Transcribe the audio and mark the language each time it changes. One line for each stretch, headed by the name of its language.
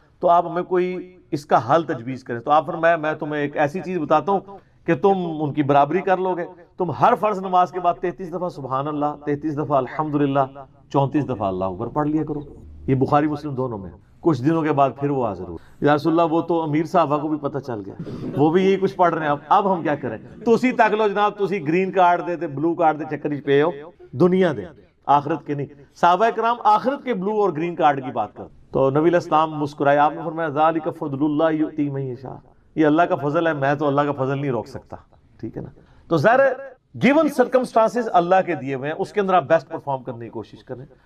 Urdu: تو آپ ہمیں کوئی اس کا حل تجویز کریں. تو آپ فرمایا میں تمہیں ایک ایسی چیز بتاتا ہوں کہ تم ان کی برابری کر لو گے. تم ہر فرض نماز کے بعد 33 دفعہ سبحان اللہ، 33 دفعہ الحمدللہ، 34 دفعہ اللہ اکبر پڑھ لیا کرو. یہ بخاری مسلم دونوں میں. کچھ دنوں کے بعد پھر وہ حاضر ہو، یا رسول اللہ وہ تو امیر صحابہ کو بھی پتہ چل گیا، وہ بھی یہی کچھ پڑھ رہے ہیں. اب ہم کیا کریں؟
Punjabi: تو اسی تک لو جناب، تو اسی گرین کارڈ دے بلو کارڈ دے چکر پہ ہو، دنیا دے آخرت کے نہیں.
Urdu: صحابہ کرام آخرت کے بلو اور گرین کارڈ کی بات کر. تو نبی علیہ السلام مسکرائے، آپ نے فرمایا
Arabic: ذالک فضل اللہ یؤتی من یشاء،
Urdu: یہ اللہ کا فضل ہے، میں تو اللہ کا فضل نہیں روک سکتا. ٹھیک ہے نا. تو ظاہر گیون سرکمسٹانسز اللہ کے دیے ہوئے ہیں، اس کے اندر آپ بیسٹ پرفارم کرنے کی کوشش کریں.